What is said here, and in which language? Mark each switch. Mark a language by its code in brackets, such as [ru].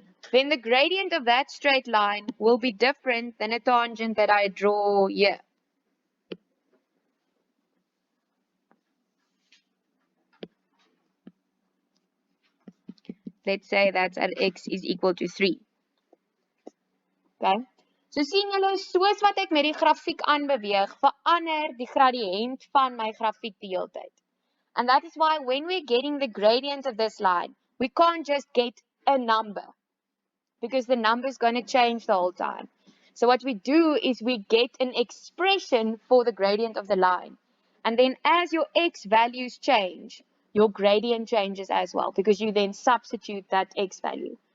[en] Then the gradient of that straight line will be different than a tangent that I draw here. Let's say that's at x is equal to 3. Okay? [af] So sien julle, soos wat ek met die grafiek aanbeweeg, verander die gradiënt van my grafiek die hele tyd. [en] And that is why when we're getting the gradient of this line, we can't just get a number, because the number is going to change the whole time. So what we do is we get an expression for the gradient of the line. And then as your x values change, your gradient changes as well, because you then substitute that x value.